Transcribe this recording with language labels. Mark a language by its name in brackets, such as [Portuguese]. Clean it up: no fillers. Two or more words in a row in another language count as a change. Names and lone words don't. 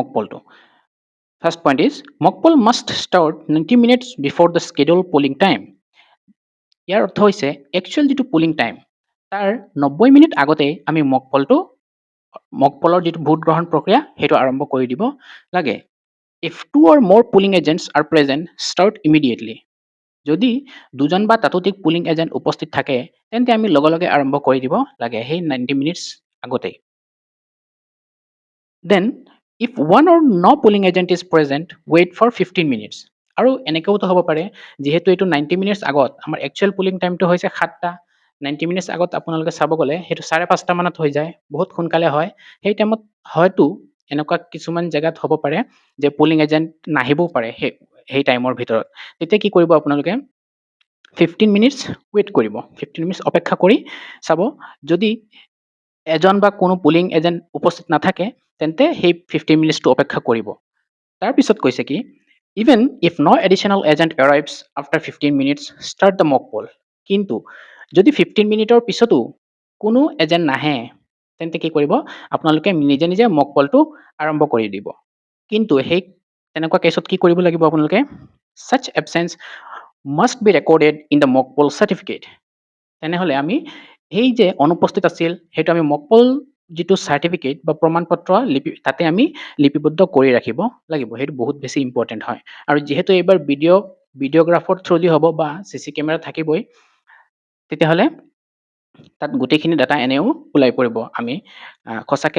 [Assamese] পোলটো [English] first point is mock poll must start 90 minutes before the schedule polling time [Assamese] ইয়াৰ অৰ্থ হৈছে একচুৱেল যিটো [English] polling time [Assamese] তাৰ 90 মিনিট আগতে আমি মক পোলৰ যিটো ভোট গ্ৰহণ প্ৰক্ৰিয়া সেইটো আৰম্ভ কৰি দিব লাগে [English] if 2 or more polling agents are present start immediately [Assamese] যদি দুজন বা তাতোধিক [English] polling agent [Assamese] উপস্থিত থাকে তেন্তে আমি লগে লগে আৰম্ভ কৰি দিব লাগে সেই 90 মিনিটছ আগতে [English] then if one or no polling agent is present wait for 15 minutes [Assamese] আৰু এনেকৈও হ'ব পাৰে যিহেতু এইটো 90 মিনিটছ আগত আমাৰ একচুৱেল পুলিং টাইমটো হৈছে 7টা 90 মিনিটছ আগত আপোনালোকে চাব গ'লে সেইটো 5:30 মানত হৈ যায় বহুত সোনকালে হয় সেই টাইমত হয়তো এনেকুৱা কিছুমান জেগাত হ'ব পাৰে যে [English] polling agent [Assamese] নাহিবও পাৰে সেই টাইমৰ ভিতৰত তেতিয়া কি কৰিব আপোনালোকে [English] 15 minutes wait [Assamese] কৰিব 15 মিনিটছ অপেক্ষা কৰি চাব যদি এজন বা কোনো [English] polling agent [Assamese] উপস্থিত নাথাকে তেন্তে সেই 15 মিনিটছটো অপেক্ষা কৰিব তাৰপিছত কৈছে কি [English] even if no additional agent arrives after 15 minutes start the mock poll [Assamese] কিন্তু যদি 15 মিনিটৰ পিছতো কোনো এজেণ্ট নাহে তেন্তে কি কৰিব আপোনালোকে নিজে নিজে মক পোলটো আৰম্ভ কৰি দিব কিন্তু সেই তেনেকুৱা কেছত কি কৰিব লাগিব আপোনালোকে [English] such absence must be recorded in the mock poll certificate [Assamese] তেনেহলে আমি এই যে অনুপস্থিত আছিল সেইটো আমি [English] mock poll [Assamese] যিটো সাৰ্টিফিকেট বা প্ৰমাণপত্ৰ তাতে আমি লিপিবদ্ধ কৰি ৰাখিব লাগিব সেইটো বহুত বেছি ইম্পৰ্টেণ্ট হয় আৰু যেহেতু এইবাৰ ভিডিঅ'গ্ৰাফৰ থ্ৰুদি হ'ব বা [English] CC camera [Assamese] থাকিবই তেতিয়াহ'লে তাত গোটেইখিনি ডাটা এনেও ওলাই পৰিব আমি খসাকে